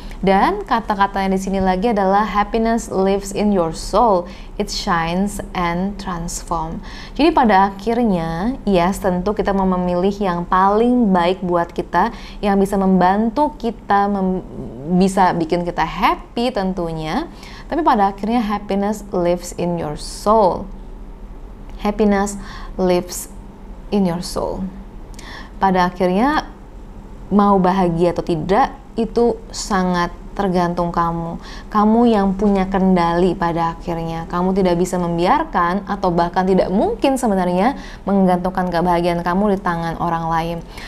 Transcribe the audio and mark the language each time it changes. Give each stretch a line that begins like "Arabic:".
Indonesian: Dan kata-katanya di sini lagi adalah
English: happiness lives in your soul, it shines and transform.
Indonesian: Jadi pada akhirnya, yes, tentu kita mau memilih yang paling baik buat kita, yang bisa membantu kita, bisa bikin kita happy tentunya. Tapi pada akhirnya
English: happiness lives in your soul. Happiness lives in your soul.
Indonesian: Pada akhirnya mau bahagia atau tidak itu sangat tergantung kamu. Kamu yang punya kendali pada akhirnya. Kamu tidak bisa membiarkan atau bahkan tidak mungkin sebenarnya menggantungkan kebahagiaan kamu di tangan orang lain.